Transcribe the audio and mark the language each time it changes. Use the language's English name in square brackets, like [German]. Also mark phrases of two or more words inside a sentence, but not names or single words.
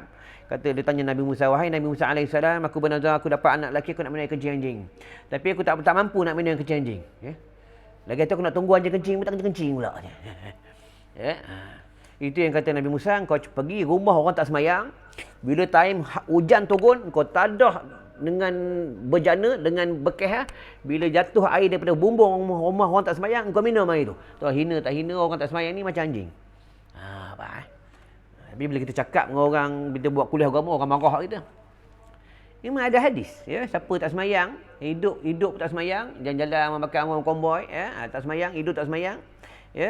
[Malay] Kata, dia tanya Nabi Musa, wahai Nabi Musa AS, aku bernazar, aku dapat anak lelaki, aku nak minum air kencing anjing. Tapi aku tak mampu nak minum air kencing anjing. Ya? Lagi tu aku nak tunggu anjing kencing, tak kencing pula. Ya? Itu yang kata Nabi Musa, kau pergi rumah orang tak semayang. Bila time hujan turun, kau tadah dengan berjana, dengan bekeh. Bila jatuh air daripada bumbung rumah orang tak semayang, kau minum air tu. Tahu hina tak hina orang tak semayang ni macam anjing. Tapi bila kita cakap dengan orang, kita buat kuliah agama, orang marah kita. Memang ada hadis, ya, siapa tak semayang, hidup tak semayang, jalan-jalan makan orang konvoy, ya, tak semayang, hidup tak semayang, ya.